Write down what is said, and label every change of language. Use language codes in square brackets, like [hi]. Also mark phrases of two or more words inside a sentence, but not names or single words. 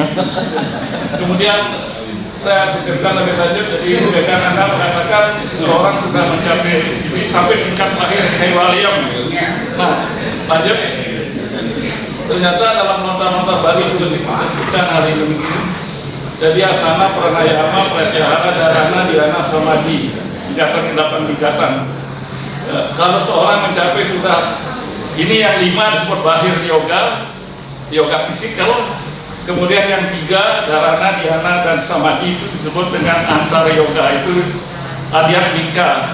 [id] Kemudian saya disebutkan lebih lanjut. Jadi Vivekananda mengatakan seseorang sudah mencapai CD sampai tingkat terakhir Kaivalya. Nah, lanjut. Ternyata dalam nota-nota Bali itu disebutkan hari ini. Jadi asana, pranayama, pratyahara, dharana, dhyana, samadhi. 8 tingkatan. Kalau seorang mencapai sudah ini yang 5 disebut bahir yoga fisikal. Kemudian yang 3 dharana, dhyana, dan samadhi itu disebut dengan antar yoga, itu adhyatmika.